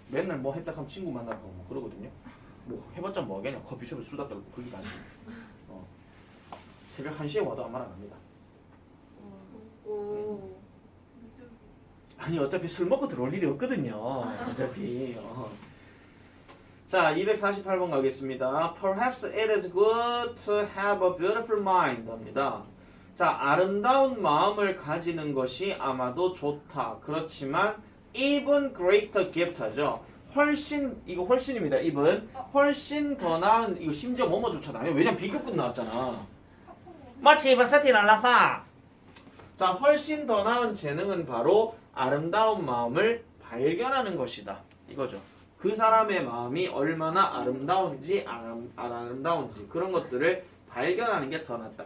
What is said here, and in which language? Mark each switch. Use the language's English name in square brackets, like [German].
[Korean] 맨날 뭐 했다 하면 친구 만나고 뭐 그러거든요. 뭐 해봤자 뭐 하겠냐. 커피숍에 수다 떨고 그게 많지. 새벽 1시에 와도 아무 말 안 합니다. 오. 아니 어차피 술 먹고 들어올 일이 없거든요. 어차피. 자, 248번 가겠습니다. [English] Perhaps it is good to have a beautiful mind 입니다. [Korean] 자, 아름다운 마음을 가지는 것이 아마도 좋다. 그렇지만 [English] even greater gift [Korean] 죠. 훨씬 이거 훨씬입니다. even 훨씬 더 나은 이거 심지어 뭐뭐조차도 아니에요. 왜냐면 비교급 나왔잖아. 마치 바사틴 알라파. 자, 훨씬 더 나은 재능은 바로 아름다운 마음을 발견하는 것이다. 이거죠. 그 사람의 마음이 얼마나 아름다운지 안 아름다운지 그런 것들을 발견하는 게 더 낫다.